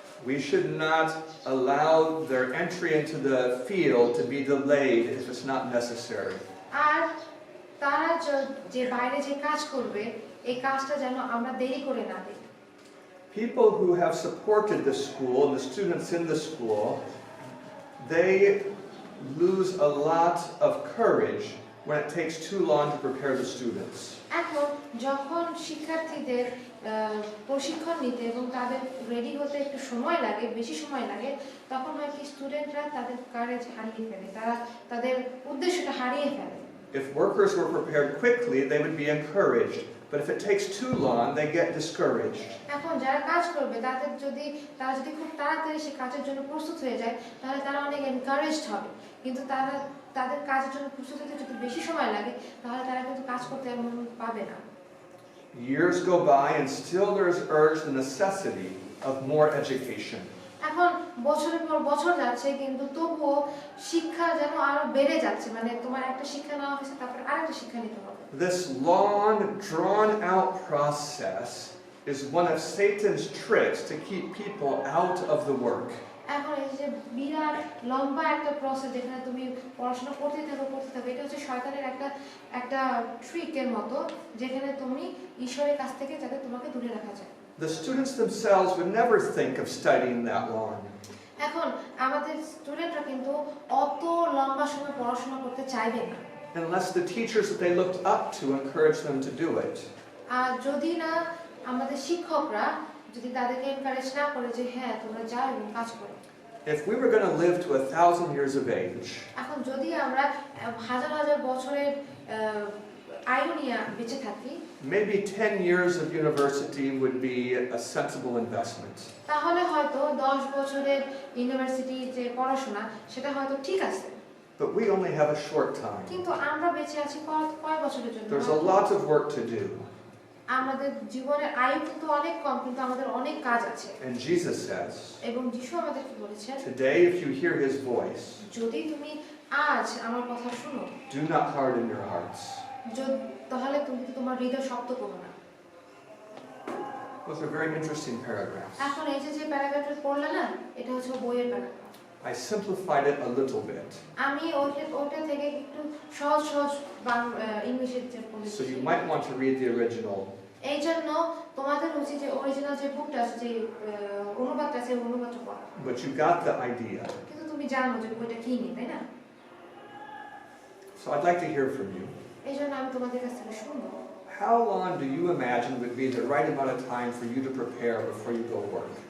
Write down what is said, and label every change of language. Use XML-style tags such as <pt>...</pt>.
<en>We should not allow their entry into the field to be delayed if it's not necessary.</en> <bn>আর তারা যে বাইরে যে কাজ করবে এই কাজটা যেন আমরা দেরি করে না দিই।</bn> <en>People who have supported the school and the students in the school, they lose a lot of courage when it takes too long to prepare the students.</en> <bn>এখন যখন শিক্ষার্থীদের প্রশিক্ষণ নিতে এবং তাদের রেডি হতে একটু সময় লাগে, বেশি সময় লাগে, তখন হয় কি স্টুডেন্টরা তাদের কারেজ হারিয়ে ফেলে, তারা তাদের উদ্দেশ্যটা হারিয়ে ফেলে।</bn> <en>If workers were prepared quickly, they would be encouraged. But if it takes too long, they get discouraged.</en> <bn>এখন যারা কাজ করবে তারা যদি খুব তাড়াতাড়ি সেই কাজের জন্য প্রস্তুত হয়ে যায় তাহলে তারা অনেক এনকারেজড হবে, কিন্তু তাদের কাজের জন্য প্রস্তুত হতে যদি বেশি সময় লাগে তাহলে তারা কিন্তু কাজ করতে এমন পাবে না।</bn> <en>Years go by and still there is urged the necessity of more education.</en> <bn>এখন বছরের পর বছর যাচ্ছে কিন্তু তবুও শিক্ষা যেন আরো বেড়ে যাচ্ছে, মানে তোমার একটা শিক্ষা নেওয়া হয়েছে তারপরে আরেকটা শিক্ষা নিতে হবে।</bn> <en>This long, drawn-out process is one of Satan's tricks to keep people out of the work.</en> <bn>এখন এই যে বিরাট লম্বা একটা প্রসেস যেখানে তুমি পড়াশোনা করতে থাকো, এটা হচ্ছে শয়তানের একটা ট্রিকের মতো যেখানে তুমি ঈশ্বরের কাছ থেকে যাতে তোমাকে দূরে রাখা যায়।</bn> <en>The students themselves would never think of studying that long.</en> <bn>এখন আমাদের স্টুডেন্টরা কিন্তু অত লম্বা সময় পড়াশোনা করতে চাইবে না,</bn> <en>Unless the teachers that they looked up to encouraged them to do it.</en> <bn>আর যদি না আমাদের শিক্ষকরা যদি তাদেরকে এনকারেজ না করে যে হ্যাঁ তোমরা যাও এবং কাজ করো।</bn> <en>If we were going to live to 1,000 years of age,</en> <bn>এখন যদি আমরা হাজার হাজার বছরের আয়ু নিয়ে বেঁচে থাকি,</bn> <en>maybe 10 years of university would be a sensible investment.</en> <bn>তাহলে হয়তো 10 বছরের ইউনিভার্সিটি যে পড়াশোনা সেটা হয়তো ঠিক আছে,</bn> <en>But we only have a short time.</en> <bn>কিন্তু আমরা বেঁচে আছি কয় বছরের জন্য।</bn> <en>There's a lot of work to do.</en> <bn>আমাদের জীবনের আয়ু কিন্তু অনেক কম, কিন্তু আমাদের অনেক কাজ আছে।</bn> <en>And Jesus says,</en> <bn>এবং যিশু আমাদেরকে বলেছেন,</bn> <en>today if you hear his voice,</en> <bn>যদি তুমি আজ আমার কথা শুনো,</bn> <en>do not harden your hearts.</en> <bn>তাহলে তুমি তোমার হৃদয় শক্ত করো না।</bn> <en>Those are very interesting paragraphs.</en> <bn>এখন এই যে প্যারাগ্রাফটা পড়লে না, এটা হচ্ছে বইয়ের paragraph.</bn> <en>I simplified it a little bit.</en> <bn>আমি ওটা থেকে একটু সহজ ইংলিশে পড়েছি।</bn> <en>So you might want to read the original.</en> <bn>এই জন্য তোমাদের উচিত যে অরিজিনাল যে বুকটা আছে, যে অনুবাদটা আছে, অনুবাদটা পড়া।</bn> <en>But you got the idea.</en> <bn>কিন্তু তুমি জানো যে বইটা কি নিয়ে, তাই না?</bn> <en>So I'd like to hear from you.</en> <bn>এই জন্য আমি তোমাদের কাছ থেকে শুনবো।</bn> <en>How long do you imagine would be the right amount of time for you to prepare before you go work?</en>